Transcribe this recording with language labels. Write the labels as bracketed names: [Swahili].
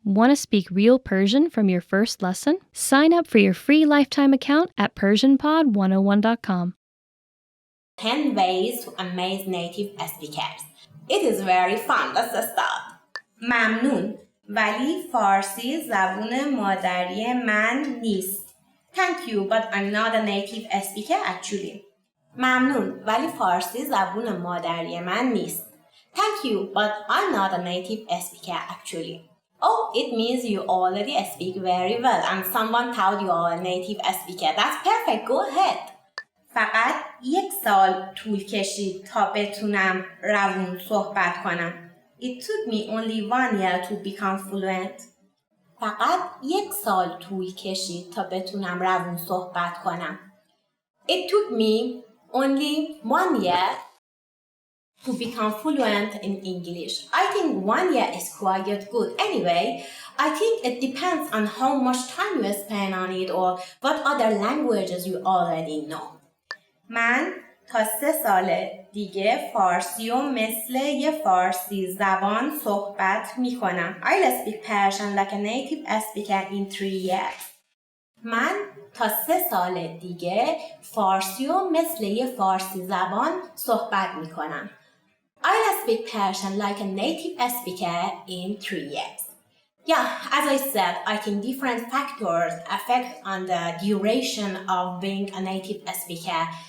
[English] Want to speak real Persian from your first lesson? Sign up for your free lifetime account at PersianPod101.com. 10 ways to amaze native speakers. It is very fun. Let's start. [Persian] ممنون ولی فارسی زبون مادری من نیست. [English] Thank you but I'm not a native speaker actually. [Persian] ممنون ولی فارسی زبون مادری من نیست. [English] Thank you but I'm not a native speaker actually. Oh, it means you already speak very well and someone told you are a native speaker. That's perfect. Go ahead. [Persian] فقط 1 سال طول کشید تا بتونم روون صحبت کنم. [English] It took me only 1 year to become fluent. [Persian] فقط 1 سال طول کشید تا بتونم روون صحبت کنم. [English] It took me only 1 year to become fluent in English. I think 1 year is quite good. Anyway, I think it depends on how much time you spend on it or what other languages you already know. [Persian] من تا 3 سال دیگه فارسی و مثل یه فارسی زبان صحبت می کنم. [English] I'll speak Persian like a native speaker in 3 years. [Persian] من تا 3 سال دیگه فارسی و مثل یه فارسی زبان صحبت می کنم. [English] I'll speak Persian like a native speaker in 3 years. Yeah, as I said, I think different factors affect on the duration of being a native speaker.